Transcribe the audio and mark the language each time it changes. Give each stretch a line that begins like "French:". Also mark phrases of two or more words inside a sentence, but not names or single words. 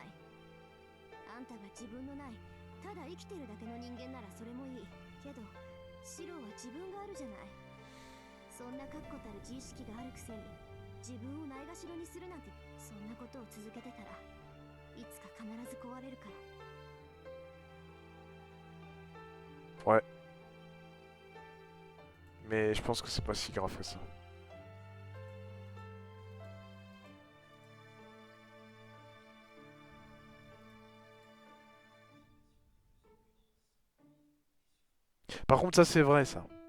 Japanese: あんたが自分のないただ生きてるだけの人間ならそれもいいけど、シロは自分があるじゃない。そんな確固たる自意識があるくせに自分をないがしろにするなんて、そんなことを続けてたらいつか必ず壊れるから。
French: Ouais. Mais je pense que c'est pas si grave que ça. Par contre, ça c'est vrai, ça.